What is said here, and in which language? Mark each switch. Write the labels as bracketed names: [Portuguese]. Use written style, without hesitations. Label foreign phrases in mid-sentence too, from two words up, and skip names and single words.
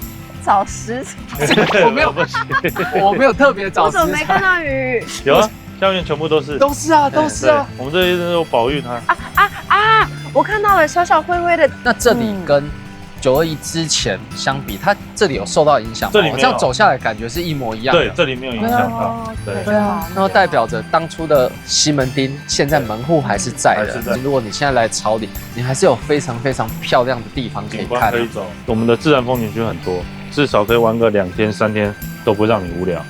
[Chinese] 找食材，我沒有特別找食材，我怎麼沒看到魚？有啊。下面全部都是啊，都是啊。我們這裡都有保育它。我看到了小小灰灰的。那這裡跟921之前相比，它這裡有受到影響嗎？這裡這樣走下來感覺是一模一樣的。對，這裡沒有影響到。對啊，然後代表着當初的西門町，現在門戶還是在的。如果你現在來草嶺，你還是有非常非常漂亮的地方可以看。可以走，我們的自然風景區很多，至少可以玩個2天3天都不讓你無聊。